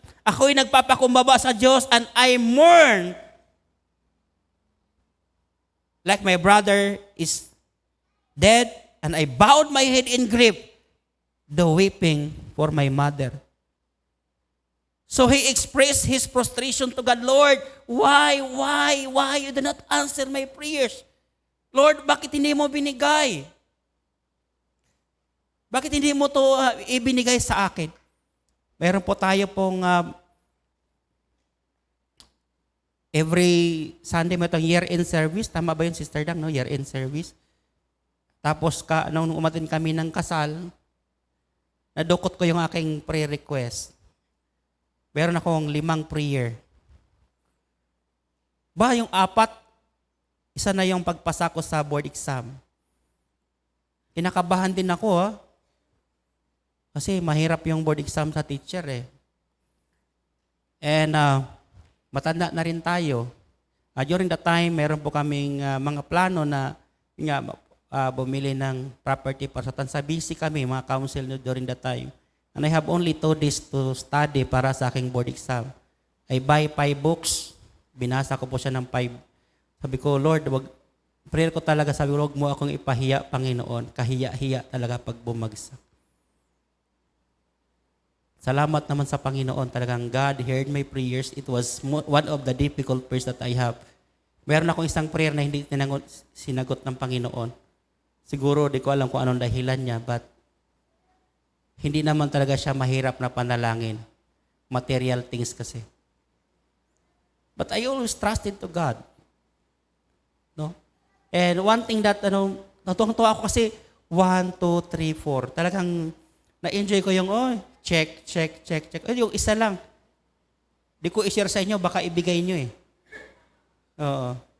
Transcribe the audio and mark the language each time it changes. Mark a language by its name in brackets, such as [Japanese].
[Filipino] Ako'y nagpapakumbaba sa Diyos [English] and I mourn like my brother is dead and I bowed my head in grief, though weeping for my mother. So he expressed his frustration to God, Lord, why you do not answer my prayers? [Filipino] Lord, bakit hindi mo binigay? Bakit hindi mo to ibinigay sa akin? Meron po tayo pong [English] every Sunday [Filipino] may itong year-end service. Tama ba yun, Sister Dang, no? Year-end service. Tapos nung umatin kami ng kasal, nadukot ko yung aking prayer request. Meron akong 5 prayer. Yung 4, isa na yung pagpasa ko sa board exam. Kinakabahan din ako, ha? Kasi mahirap yung board exam sa teacher, eh. And matanda na rin tayo. [English] During that time, [Filipino] meron po kaming mga plano na bumili ng property para sa Tansa. [English] Busy kami, mga council during that time. And I have only 2 days to study [Filipino] para sa aking [English] board exam. I buy 5 books. [Filipino] Binasa ko po siya ng 5. Sabi ko, Lord, prayer ko talaga, sabi ko, huwag mo akong ipahiya, Panginoon. Kahiya-hiya talaga pag bumagsak. Salamat naman sa Panginoon. [English] Talagang God heard my prayers. It was one of the difficult prayers that I have. [Filipino] Meron akong isang prayer na hindi sinagot ng Panginoon. Siguro, di ko alam kung anong dahilan niya, but hindi naman talaga siya mahirap na panalangin. [English] Material things kasi. But I always trusted to God. No? And one thing that, [Filipino] natutuwa ako kasi, [English] 1, 2, 3, 4. [Filipino] Talagang na-enjoy ko yung, check. Yung isa lang. Di ko i-share sa inyo, baka ibigay nyo eh. Oo.